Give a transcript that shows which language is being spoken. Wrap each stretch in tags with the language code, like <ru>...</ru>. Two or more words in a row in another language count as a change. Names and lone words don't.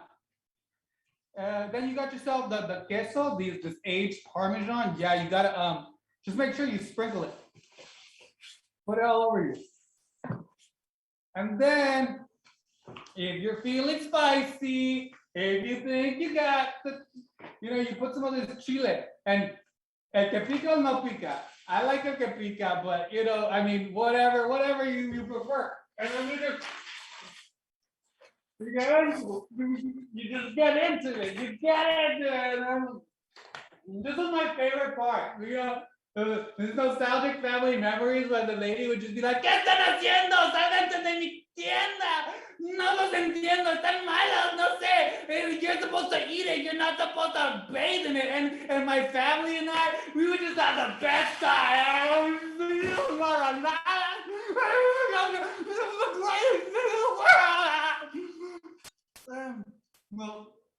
<en>Then you got yourself the queso, this aged Parmesan. Yeah, you gotta just make sure you sprinkle it. Put it all over you. And then, if you're feeling spicy, if you think you got you put some of this chile. And</en> <es>el que pica o no pica.</es> <en>I like</en> <es>el que pica,</es> <en>but whatever you prefer. And then you just get into it. This is my favorite part. These nostalgic family memories when the lady would just be like,</en> <es>¿Qué están haciendo? ¡Sálganse de mi tienda! No los entiendo, están malos, no sé.</es> <en>You're supposed to eat it, you're not supposed to bathe in it. And my family and I, we would just have the best time. This is the greatest thing in the world.</en>